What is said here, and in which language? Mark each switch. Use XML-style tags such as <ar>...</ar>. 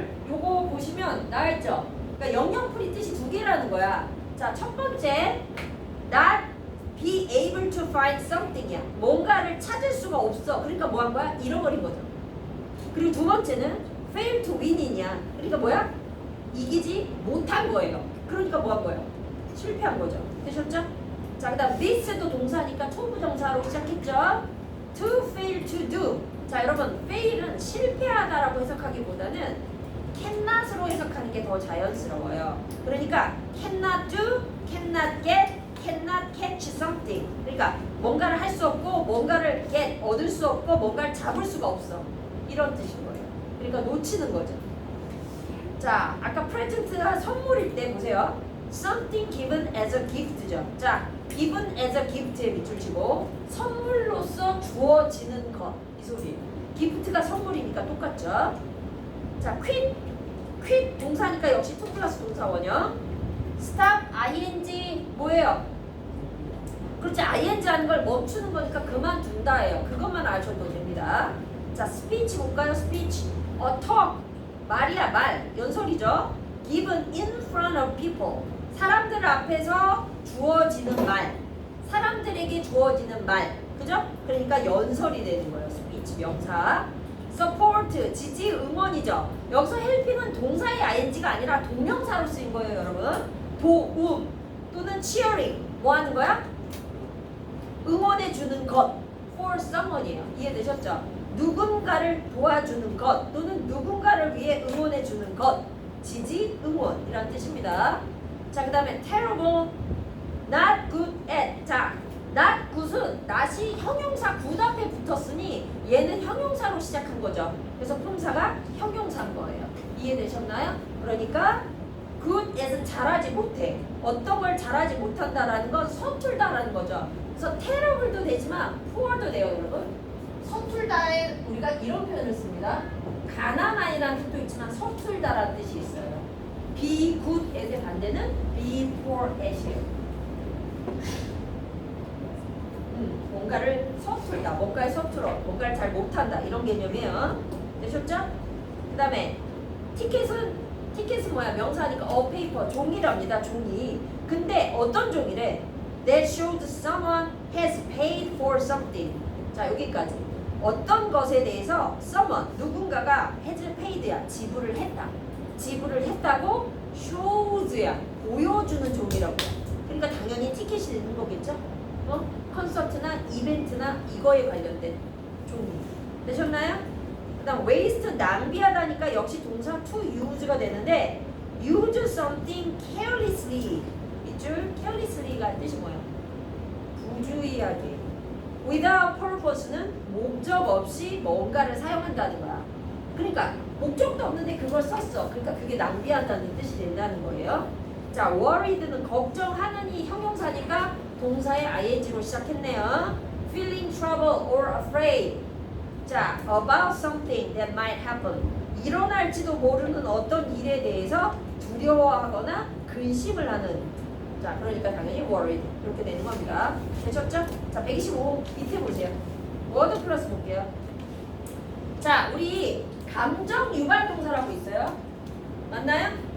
<ko>요거 보시면 나와있죠? 그러니까 영역풀이 뜻이 두 개라는 거야.</ko> <en>자, 첫 번째 not be able to find something이야.</en> <ko>뭔가를 찾을 수가 없어. 그러니까 뭐 한 거야? 잃어버린 거죠. 그리고 두 번째는</ko> <en>fail to win</en> <ko>이냐. 그러니까 뭐야? 이기지 못한 거예요. 그러니까 뭐 한 거예요? 실패한 거죠. 되셨죠? 자, 그 다음 this도 동사니까 초부정사로 시작했죠?</ko> <en>to fail to do.</en> <ko>자, 여러분 fail은 실패하다라고 해석하기보다는 cannot으로 해석하는 게 더 자연스러워요. 그러니까</ko> <en>cannot do, cannot get, cannot catch something.</en> <ko>그러니까 뭔가를 할 수 없고 뭔가를 get, 얻을 수 없고 뭔가를 잡을 수가 없어. 이런 뜻인 거예요. 그러니까 놓치는 거죠. 자, 아까 present가 선물일 때 보세요.</ko> <en>something given as a gift죠.</en> <ko>자, given as a gift에 밑줄 치고 선물로서 주어지는 것. 이 소리. gift가 선물이니까 똑같죠. 자, quit 동사니까 역시 to 플러스 동사 원형.</ko> <en>stop ing 뭐예요?</en> <ko>그렇지, ing 하는 걸 멈추는 거니까 그만둔다예요. 그것만 아셔도 됩니다. 자, speech 볼까요? speech. talk 말이야, 말. 연설이죠.</ko> <en>given in front of people.</en> <ko>사람들 앞에서 주어지는 말. 사람들에게 주어지는 말. 그죠? 그러니까 연설이 되는 거예요. speech 명사. support 지지 응원이죠. 여기서 helping은 동사의 ing가 아니라 동명사로 쓰인 거예요, 여러분. 도움 또는 cheering 뭐 하는 거야? 응원해 주는 것.</ko> <en>for someone이에요.</en> <ko>이해되셨죠? 누군가를 도와주는 것 또는 누군가를 위해 응원해 주는 것. 지지 응원이란 뜻입니다. 자, 그 다음에</ko> <en>terrible, not good at.</en> <ko>자, not good은 not이 형용사 good 앞에 붙었으니 얘는 형용사로 시작한 거죠. 그래서 품사가 형용사인 거예요. 이해되셨나요? 그러니까 good at은 잘하지 못해. 어떤 걸 잘하지 못한다라는 건 서툴다라는 거죠. 그래서 terrible도 되지만 poor도 돼요, 여러분. 서툴다에 우리가 이런 표현을 씁니다. 가난한이라는 뜻도 있지만 서툴다라는 뜻이 있어요. be good at의 반대는 be poor at이에요. 뭔가를 서툴다, 뭔가에 서툴어, 뭔가를 잘 못한다 이런 개념이에요. 되셨죠? 그 다음에 티켓은 뭐야? 명사니까 a paper, 종이랍니다. 종이. 근데 어떤 종이래?</ko> <en>That shows someone has paid for something.</en> <ko>자, 여기까지. 어떤 것에 대해서 someone, 누군가가 has paid야, 지불을 했다. 지불을 했다고 shows야, 보여주는 종이라고. 그러니까 당연히 티켓이 되는 거겠죠? 콘서트나 이벤트나 이거에 관련된 종이. 되셨나요? 그 다음 waste, 낭비하다니까 역시 동사 to use가 되는데</ko> <en>use something carelessly.</en> <ko>밑줄 carelessly가 뜻이 뭐예요? 부주의하게. without purpose는 목적 없이 뭔가를 사용한다는 거야. 그러니까 목적도 없는데 그걸 썼어. 그러니까 그게 낭비한다는 뜻이 된다는 거예요. 자, worried는 걱정하느니 형용사니까 동사의 ing로 시작했네요.</ko> <en>feeling trouble or afraid. 자, about something that might happen.</en> <ko>일어날지도 모르는 어떤 일에 대해서 두려워하거나 근심을 하는. 자, 그러니까 당연히 worried 이렇게 되는 겁니다. 되셨죠? 자, 125 밑에 보세요. word 플러스 볼게요. 자, 우리 감정 유발 동사라고 있어요. 맞나요?</ko>